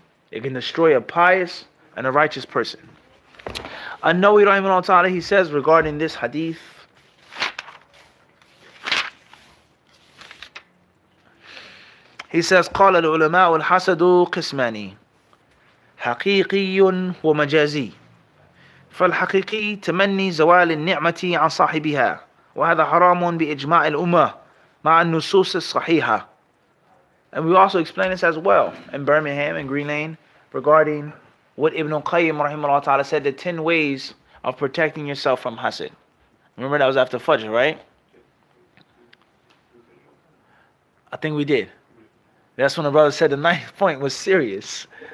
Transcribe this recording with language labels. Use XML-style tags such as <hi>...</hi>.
<en>It can destroy a pious and a righteous person. An-Nawawi rahimahullah ta'ala, he says regarding this hadith, he says,</en> <ar>قال العلماء الحسد قسمان حقيقي ومجازي. فالحقيقي تمني زوال النعمة عن صاحبها وهذا حرام بإجماع الأمة مع النصوص الصحيحة.</ar> <en>And we also explain this as well in Birmingham and Green Lane regarding what Ibn Qayyim rahimahullah ta'ala said, the 10 ways of protecting yourself from hasad. Remember that was after Fajr, right? I think we did. That's when the brother said the 9th point was serious.</en>